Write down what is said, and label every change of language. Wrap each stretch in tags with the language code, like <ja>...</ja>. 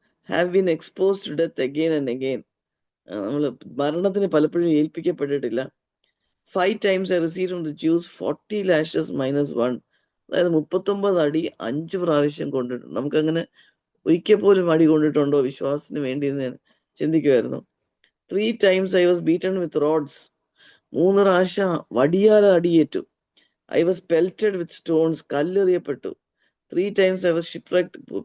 <en>Have been exposed to death again and again.</en> <ml>നമ്മൾ മരണത്തിന് പലപ്പോഴും ഏൽപ്പിക്കപ്പെട്ടിട്ടില്ല.</ml> <en>5 times I received from the Jews 40 lashes minus 1.</en> <ml>അതായത് 39 അടി 5 പ്രാവശ്യം കൊണ്ടിട്ടുണ്ട്. നമുക്കങ്ങനെ ഒരിക്കൽ പോലും അടി കൊണ്ടിട്ടുണ്ടോ വിശ്വാസത്തിന് വേണ്ടി എന്ന് ഞാൻ ചിന്തിക്കുമായിരുന്നു.</ml> <en>3 times I was beaten with rods.</en> <ml>3 പ്രാവശ്യം വടിയാൽ അടിയേറ്റു.</ml> <en>I was pelted with stones.</en> <ml>കല്ലെറിയപ്പെട്ടു.</ml> <en>3 times I was shipwrecked.</en>